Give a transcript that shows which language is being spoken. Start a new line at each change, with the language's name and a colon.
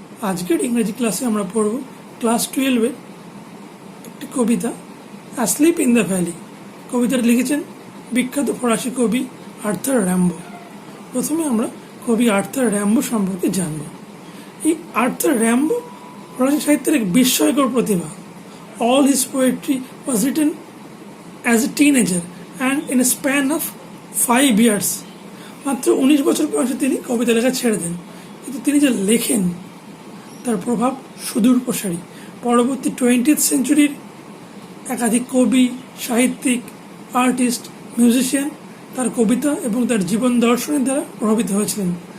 Bangla: আজকের ইংরেজি ক্লাসে আমরা পড়ব ক্লাস 12-এর একটি কবিতা অ্যাসলিপ ইন দ্য ভ্যালি। কবিতাটি লিখেছেন বিখ্যাত ফরাসি কবি আর্থার র্যাম্বো। প্রথমে আমরা কবি আর্থার র্যাম্বো সম্পর্কে জানব। এই আর্থার র্যাম্বো ফরাসি সাহিত্যের এক বিস্ময়কর প্রতিভা।
English: All his poetry was written as a teenager and in a span of 5 years.
Bangla: মাত্র 19 বছর বয়সে তিনি কবিতা লেখা ছেড়ে দেন, কিন্তু তিনি যা লেখেন তার প্রভাব সুদূর প্রসারী। পরবর্তী 20th সেঞ্চুরির একাধিক কবি, সাহিত্যিক, আর্টিস্ট, মিউজিশিয়ান তার কবিতা এবং তার জীবন দর্শনের দ্বারা প্রভাবিত হয়েছিলেন।